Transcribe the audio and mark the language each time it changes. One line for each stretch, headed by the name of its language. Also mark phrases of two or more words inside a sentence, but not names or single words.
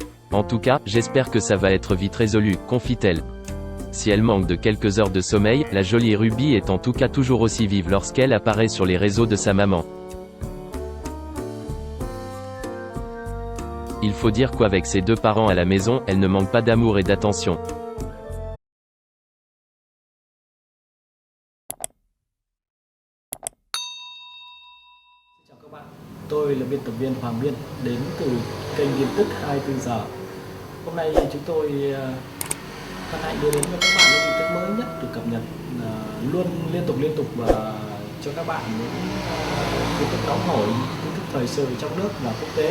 French: En tout cas, j'espère que ça va être vite résolu, confie-t-elle. Si elle manque de quelques heures de sommeil, la jolie Ruby est en tout cas toujours aussi vive lorsqu'elle apparaît sur les réseaux de sa maman. Il faut dire qu'avec ses 2 parents à la maison, elle ne manque pas d'amour et d'attention.
Vietnamese: Chào các bạn, tôi là biên tập viên Hoàng Biên đến từ kênh tin tức 24 giờ. Hôm nay chúng tôi hân hạnh đưa đến cho các bạn những tin tức mới nhất được cập nhật luôn liên tục và cho các bạn những tin tức nóng hổi, tin tức thời sự trong nước và quốc tế.